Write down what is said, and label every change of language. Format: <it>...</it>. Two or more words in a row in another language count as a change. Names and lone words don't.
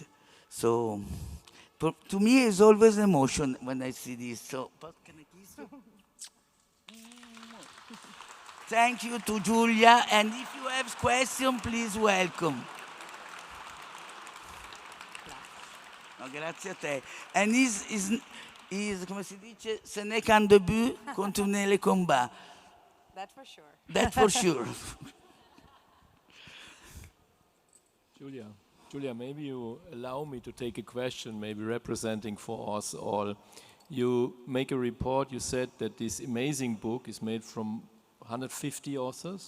<en>So, to me, it's always emotion when I see this. So, but can I kiss you? Thank you to Giulia, and if you have questions, please welcome.</en> <it>No, grazie a te.</it> <en>And is</en> <it>come si dice,</it> <fr>ce n'est qu'un début, continuez les combats.</fr> <en>That for sure. That for sure. Giulia, maybe you allow me to take a question, maybe representing for us all. You make a report, you said that this amazing book is made from 150 authors?</en>